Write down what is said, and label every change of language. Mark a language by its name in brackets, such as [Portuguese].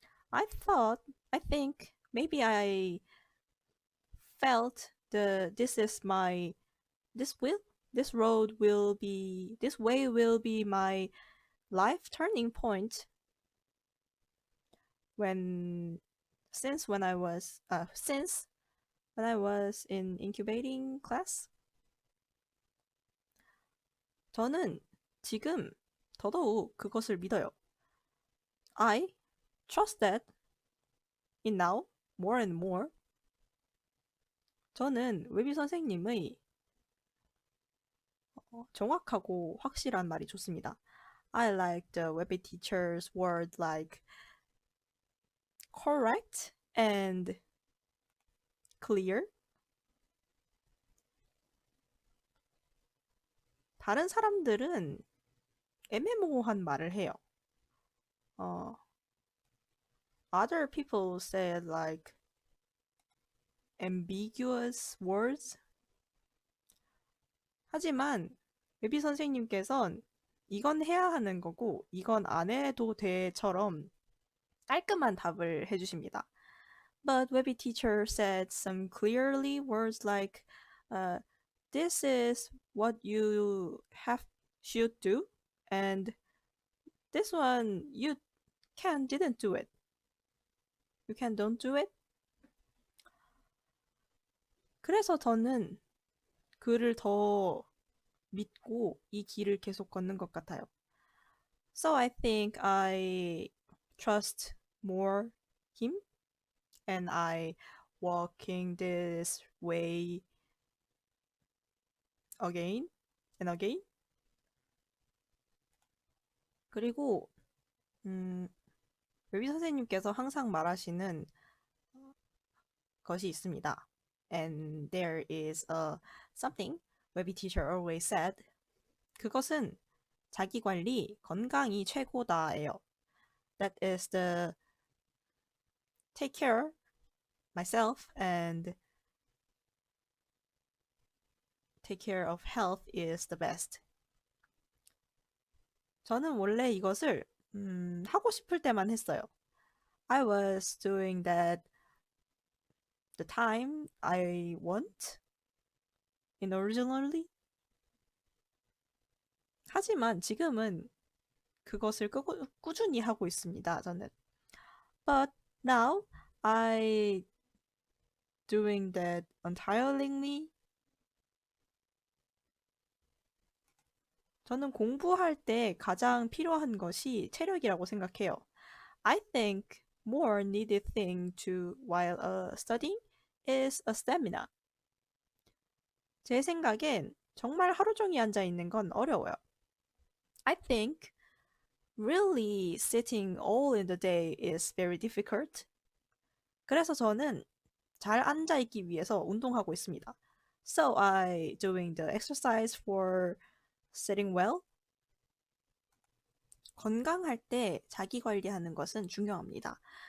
[English] I think maybe I felt this is my this will this road will be this way will be my life turning point when when I was since when I was in incubating class. [Korean] 저는 지금 더더욱 그것을 믿어요. [English] I trust that in now more and more. [Korean] 저는 웨비 선생님의 정확하고 확실한 말이 좋습니다. [English] I like the Webby teacher's word like correct and clear. [Korean] 다른 사람들은 애매모호한 말을 해요. [English] Other people said like ambiguous words. [Korean] 하지만 웨비 선생님께선 이건 해야 하는 거고 이건 안 해도 돼처럼 깔끔한 답을 해주십니다. [English] But Webby teacher said some clearly words like this is what you should do and this one you didn't do it. You don't do it. [Korean] 그래서 저는 그를 더 믿고 이 길을 계속 걷는 것 같아요. [English] So I think I trust more him and I walking this way again and again. [Korean] 그리고 웨비 선생님께서 항상 말하시는 것이 있습니다. [English] And there is something 웨비 teacher always said. [Korean] 그것은 자기 관리, 건강이 최고다예요. [English] That is the take care myself and take care of health is the best. [Korean] 저는 원래 이것을 하고 싶을 때만 했어요. [English] I was doing that the time I want in originally. [Korean] 하지만 지금은 그것을 꾸준히 하고 있습니다. 저는. [English] But now I doing that entirely. [Korean] 저는 공부할 때 가장 필요한 것이 체력이라고 생각해요. [English] I think more needed thing to while studying is a stamina. [Korean] 제 생각엔 정말 하루 종일 앉아 있는 건 어려워요. [English] I think really sitting all in the day is very difficult. [Korean] 그래서 저는 잘 앉아 있기 위해서 운동하고 있습니다. [English] So I doing the exercise for sitting well. [Korean] 건강할 때 자기 관리하는 것은 중요합니다.